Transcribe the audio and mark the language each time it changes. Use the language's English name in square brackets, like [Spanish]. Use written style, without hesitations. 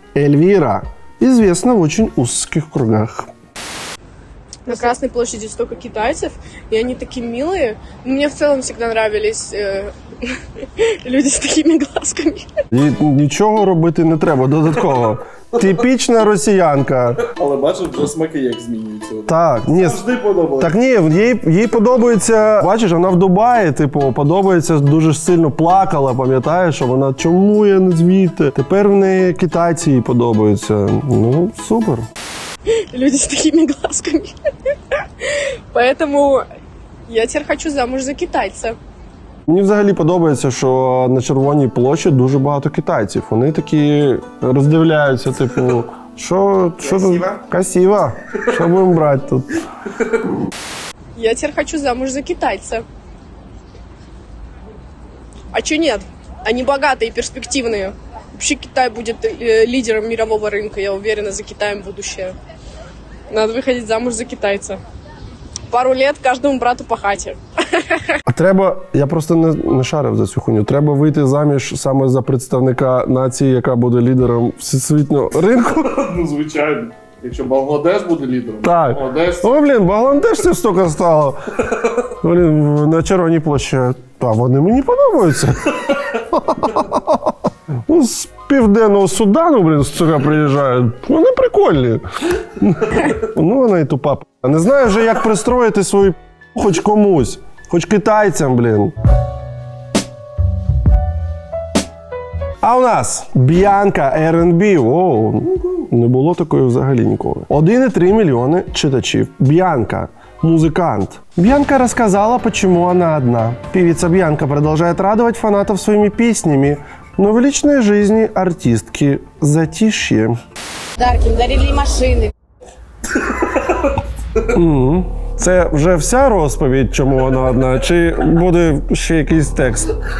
[Russian] Эльвира известна в очень узких кругах. На Красной площади столько китайцев, и они такие милые. Мне в целом всегда нравились люди с такими глазками. [Ukrainian] І нічого робити не треба додатково. Типічна росіянка. Але бачиш, вже смаки як змінюються. Так, ні, Завжди подобалось. так ні, їй подобається, бачиш, вона в Дубаї, типу, подобається, дуже сильно плакала, пам'ятаєш, що вона, чому я не звідти? Тепер в неї китайці їй подобаються. Ну, супер. [Russian] Люди с такими глазками. Поэтому я теперь хочу замуж за китайца. [Ukrainian] Мені взагалі подобається, що на Червоній площі дуже багато китайців. Вони такі роздивляються, типу, що тут? Красиво. Що будемо брати тут? [Russian] Я теперь хочу замуж за китайца. А чё нет? Они богатые и перспективные. Вообще Китай будет лидером мирового рынка. Я уверена, за Китаем будущее. Надо выходить замуж за китайца. Пару лет каждому брату по хате. [Ukrainian] А треба, я просто не шарив за цю хуйню, треба вийти заміж саме за представника нації, яка буде лідером всесвітнього ринку. Ну, звичайно. Якщо Бангладеш буде лідером. Так. Бангладеш. О, блін, Бангладешців стільки стало. Блін, на Червоній площі. Та вони мені подобаються. Ну, з Південного Судану, блін, сука, приїжджають. Вони прикольні. Ну, вона і тупа. Не знаю вже, як пристроїти свою хоч комусь. Хоч китайцям, блін. А у нас Б'янка R&B. О, не було такої взагалі ніколи. 1,3 мільйони читачів. Б'янка. Музыкант. [Russian] Бьянка рассказала, почему она одна. Певица Бьянка продолжает радовать фанатов своими песнями, но в личной жизни артистки затишье. [Ukrainian] Дарки, дарили машини. Це вже вся розповідь, чому вона одна, чи буде ще якийсь текст?